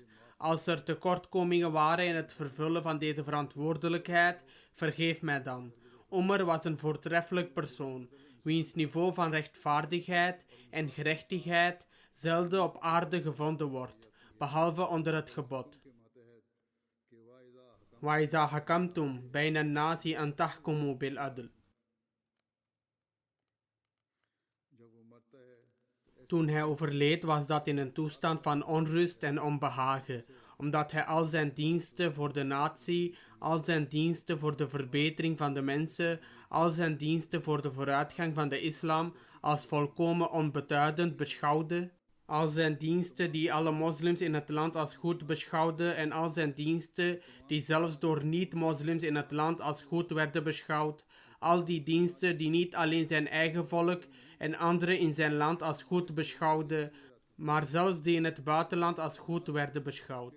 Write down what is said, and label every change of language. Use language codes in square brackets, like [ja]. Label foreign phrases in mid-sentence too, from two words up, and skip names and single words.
[nl] Als er tekortkomingen waren in het vervullen van deze verantwoordelijkheid, vergeef mij dan. Umar was een voortreffelijk persoon, wiens niveau van rechtvaardigheid en gerechtigheid zelden op aarde gevonden wordt, behalve onder het gebod. [ar] وإذا حكمتم بين الناس أن تحكموا بالعدل. [nl] Toen hij overleed was dat in een toestand van onrust en onbehagen, omdat hij al zijn diensten voor de natie, al zijn diensten voor de verbetering van de mensen, al zijn diensten voor de vooruitgang van de islam als volkomen onbeduidend beschouwde, al zijn diensten die alle moslims in het land als goed beschouwden en al zijn diensten die zelfs door niet-moslims in het land als goed werden beschouwd, al die diensten die niet alleen zijn eigen volk en anderen in zijn land als goed beschouwden, maar zelfs die in het buitenland als goed werden beschouwd.